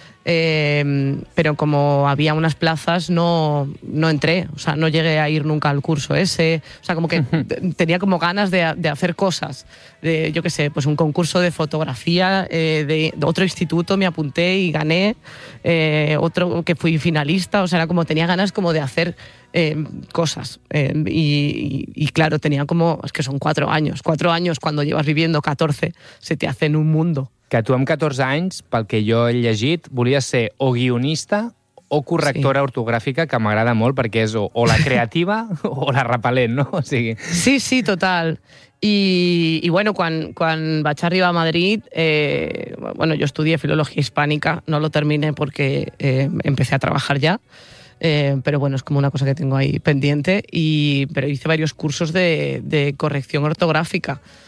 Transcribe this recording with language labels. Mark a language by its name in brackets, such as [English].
[Spanish] Pero como había unas plazas, no entré, o sea, no llegué a ir nunca al curso ese, o sea, como que tenía como ganas de hacer cosas, de, yo qué sé, pues un concurso de fotografía de otro instituto, me apunté y gané, otro que fui finalista, o sea, era como tenía ganas como de hacer cosas, y claro, tenía como, es que son 4 años cuando llevas viviendo 14, se te hace en un mundo. [Catalan] Que tu amb 14 anys, pel que jo he llegit, volies ser o guionista o correctora sí. ortogràfica, que m'agrada molt perquè és o la creativa o la repel·lent, no? O sigui... Sí, sí, total. [Spanish] I bueno, [Catalan] quan vaig arribar a Madrid, [Spanish] bueno, jo estudié filologia hispànica, no lo terminé porque empecé a trabajar ya, pero bueno, es como una cosa que tengo ahí pendiente, pero hice varios cursos de corrección ortogràfica.